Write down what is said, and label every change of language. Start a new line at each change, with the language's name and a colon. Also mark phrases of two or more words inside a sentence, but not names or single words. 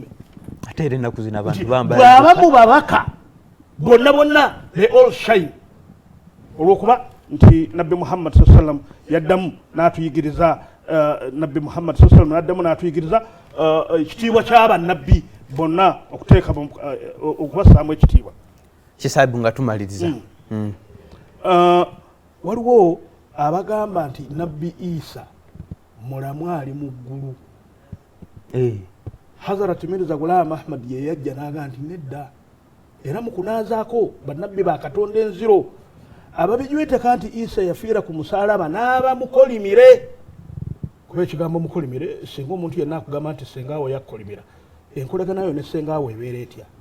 Ganda: ate era ennaku zino abantu bambala bw'aba mu babaka bonna
English: they all shine
Ganda: olw'okuba nti nabbi Muhammad
Arabic: صلى الله عليه وسلم
Ganda: yaddamu n'atuyigiriza nabbi Muhammad
Arabic: صلى الله عليه وسلم
Ganda: yaddamu n'atuyigiriza ekitiibwa ky'abannabbi bonna okuteeka okubassaamu ekitiibwa kisaabu nga tumaliriza waliwo abagamba nti nabbi Isa mulamu ali mu ggulu Hazrat Mirza Ghulam Ahmad ye yajja n'aga nti nedda era mu kunaazaako bannabbi ba Katonda enziro ababijweteka nti Isa yafiira ku musaalaba n'aba mukolimire kuba ekigambo mukolimire singa omuntu yenna akugamba nti senga awo yakkolimira enkolagana yo nessengawo ebeera etya